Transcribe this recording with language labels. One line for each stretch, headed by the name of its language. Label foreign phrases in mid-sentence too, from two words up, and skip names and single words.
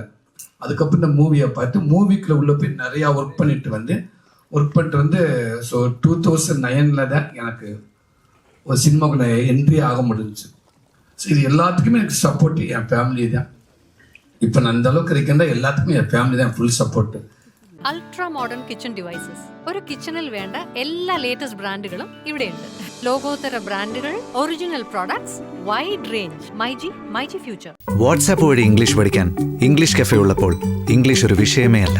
Tamil: அதுக்கப்புறம் இந்த மூவியை பார்த்து மூவிக்குள்ளே உள்ள போய் நிறையா ஒர்க் பண்ணிட்டு ஸோ 2009 தான் எனக்கு ஒரு சினிமாவுக்கு நான் என்ட்ரி ஆக முடிஞ்சிச்சு. ஸோ இது எல்லாத்துக்குமே எனக்கு சப்போர்ட் என் ஃபேமிலி தான். இப்போ நான் அந்த அளவுக்கு இருக்கேன்னா எல்லாத்துக்குமே என் ஃபேமிலி தான்
English: full support. ultra modern kitchen devices.
Malayalam: ഒരു കിച്ചണിൽ വേണ്ട എല്ലാ ലേറ്റസ്റ്റ് ബ്രാൻഡുകളും ഇവിടെയുണ്ട്. ലോകോത്തര ബ്രാൻഡുകൾ,
English: original products, wide range.
Malayalam: മൈജി ഫ്യൂച്ചർ. വാട്സ്ആപ്പ് വഴി ഇംഗ്ലീഷ് പഠിക്കാൻ ഇംഗ്ലീഷ് കഫേ ഉള്ളപ്പോൾ ഇംഗ്ലീഷ് ഒരു വിഷയമേ അല്ല.